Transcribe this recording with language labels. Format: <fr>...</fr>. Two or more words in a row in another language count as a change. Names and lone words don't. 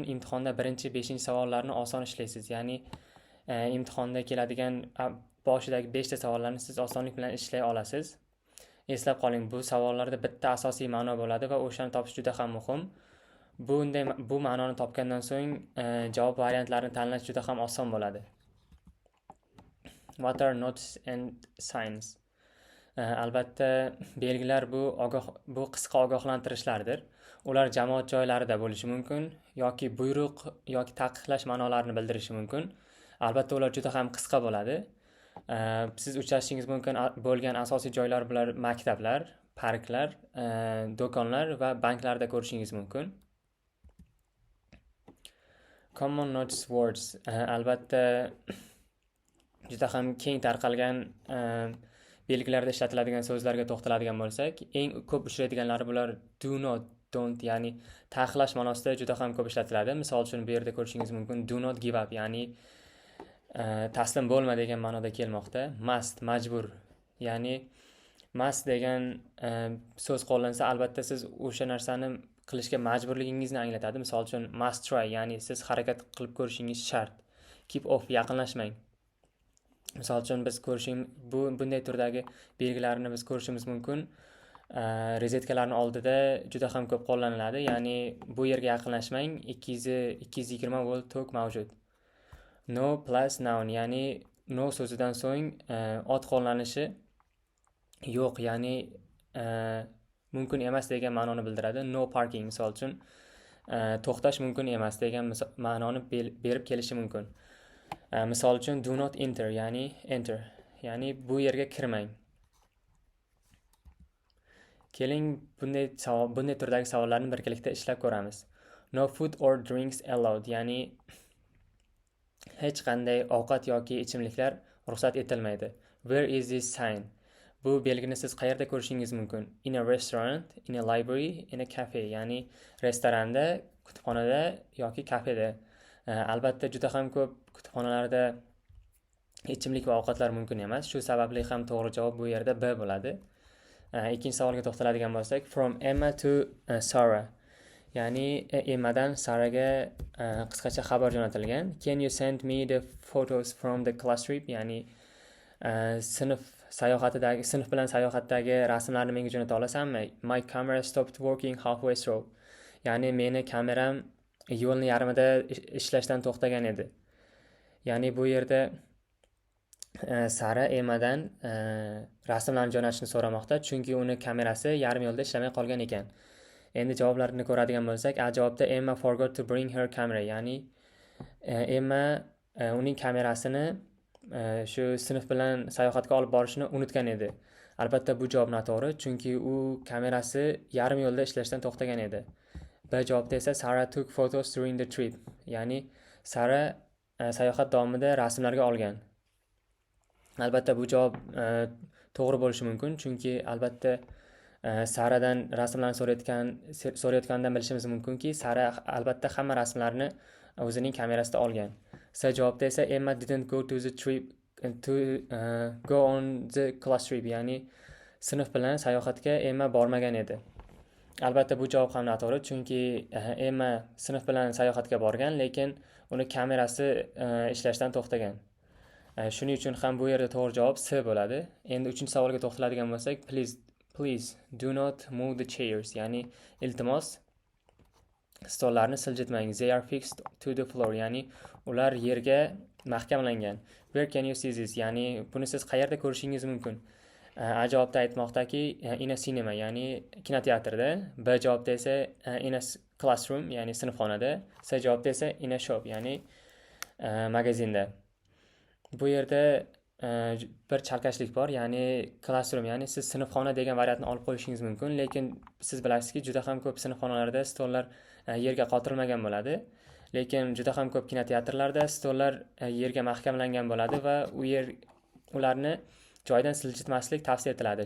<uz>Imtihonda 1-5 savollarni oson ishlaysiz. Ya'ni imtihonda keladigan boshidagi 5 ta savollarni siz osonlik bilan ishlay olasiz. Eslab qoling, bu savollarda bitta asosiy ma'no bo'ladi va o'shani topish juda ham muhim. Bu ma'noni topgandan so'ng javob variantlarini tanlash juda ham oson bo'ladi.</uz> <en>What are notes and signs?</en> <uz>Albatta, belgilar bu qisqa ogohlantirishlardir. Ular jamoat joylarida bo'lishi mumkin yoki buyruq yoki taqiqlash ma'nolarini bildirishi mumkin. Albatta, ular juda ham qisqa bo'ladi. Siz uchrashingiz mumkin bo'lgan asosiy joylar bular maktablar, parklar, do'konlar va banklarda ko'rishingiz mumkin.</uz> <en>Common notice words,</en> <uz>albatta juda ham keng tarqalgan belgilarda ishlatiladigan so'zlarga to'xtaladigan bo'lsak, eng ko'p uchraydiganlari bular</uz> <en>do not,</en> <uz>don't, ya'ni taqiqlash ma'nosida juda ham ko'p ishlatiladi. Misol uchun bu yerda ko'rishingiz mumkin</uz> <en>do not give up,</en> <uz>ya'ni taslim bo'lma degan ma'noda kelmoqda. Must, majbur, ya'ni must degan so'z qo'llansa, albatta siz o'sha narsani qilishga majburligingizni anglatadi. Misol uchun</uz> <en>must try,</en> <uz>ya'ni siz harakat qilib ko'rishingiz shart.</uz> <en>Keep off,</en> <uz>yaqinlashmang. Misol uchun biz bunday turdagi belgilarni biz ko'rishimiz mumkin. Rozetkalarning oldida juda ham ko'p qo'llaniladi. Ya'ni bu yerga yaqinlashmang, 220 volt tok mavjud.</uz> <en>No plus noun,</en> <uz>ya'ni no so'zidan so'ng ot qo'llanishi yo'q, ya'ni mumkin emas degan ma'noni bildiradi.</uz> <en>No parking,</en> <uz>misol uchun to'xtash mumkin emas degan ma'noni berib kelishi mumkin. Misol uchun</uz> <en>do not enter,</en> <uz>ya'ni enter, ya'ni bu yerga kirmang. Keling, bunday turdagi savollarni birgalikda ishlab ko'ramiz.</uz> <en>No food or drinks allowed,</en> <uz>ya'ni hech qanday ovqat yoki ichimliklar ruxsat etilmaydi.</uz> <en>Where is this sign?</en> <uz>Bu belgini siz qayerda ko'rishingiz mumkin?</uz> <en>In a restaurant, in a library, in a cafe,</en> <uz>ya'ni restoranda, kutubxonada yoki kafeda. Albatta juda ham ko'p kutubxonalarda ichimlik va ovqatlar mumkin emas. Shu sababli ham to'g'ri javob bu yerda B bo'ladi. Ikkinchi savolga to'xtaladigan bo'lsak,</uz> <en>from Emma to Sarah,</en> <uz>ya'ni Emmadan Saraga qisqacha xabar jo'natilgan.</uz> <en>Can you send me the photos from the class trip?</en> <uz>Ya'ni sinf bilan sayohatdagi rasmlarni menga jo'nata olasanmi?</uz> <en>My camera stopped working halfway through.</en> <uz>Ya'ni meni kameram yo'lni yarmida ishlashdan to'xtagan edi. Ya'ni bu yerda Sara Emmadan rasmlarni jo'natishni so'ramoqda, chunki uni kamerasi yarim yo'lda ishlamay qolgan ekan. Endi javoblarni ko'radigan bo'lsak, A javobda</uz> <en>Emma forgot to bring her camera,</en> <uz>ya'ni Emma uning kamerasini shu sinf bilan sayohatga olib borishni unutgan edi. Albatta bu javob noto'g'ri, chunki u kamerasi yarim yo'lda ishlashdan to'xtagan edi. B javobda esa</uz> <en>Sarah took photos during the trip,</en> <uz>ya'ni Sara sayohat davomida rasmlarga olgan. Albatta bu javob to'g'ri bo'lishi mumkin, chunki albatta Saradan rasmlarni so'rayotganidan bilishimiz mumkinki, Sara albatta hamma rasmlarni o'zining kamerasida olgan. C javobda esa</uz> <en>Emma didn't go to the trip go on the class trip,</en> <uz>ya'ni sinf bilan sayohatga Emma bormagan edi. Albatta bu javob ham noto'g'ri, chunki Emma sinf bilan sayohatga borgan, lekin uni kamerasi ishlashdan to'xtagan. Shuning uchun ham bu yerda to'g'ri javob C bo'ladi. Endi 3-savolga to'xtaladigan bo'lsak,</uz> <en>please do not move the chairs,</en> <uz>ya'ni iltimos stollarni siljitmang.</uz> <en>They are fixed to the floor,</en> <uz>ya'ni ular yerga mahkamlangan.</uz> <en>Where can you see this?</en> <uz>Ya'ni buni siz qayerda ko'rishingiz mumkin? A javobda aytmoqdaki</uz> <en>in a cinema,</en> <uz>ya'ni kinoteatrda. B javobda esa</uz> <en>in a classroom,</en> <uz>ya'ni sinfxonada. C javobda esa</uz> <en>in a shop,</en> <uz>ya'ni magazinda. Bu yerda bir chalkashlik bor, ya'ni classroom, ya'ni siz sinfxona degan variantni olib qo'yishingiz mumkin, lekin siz bilasizki, juda ham ko'p sinfxonalarda stollar yerga qotirilmagan bo'ladi. Lekin juda ham ko'p kinoteatrlarda stollar yerga mahkamlangan bo'ladi va ularni joydan siljitmaslik tavsiya etiladi.</uz>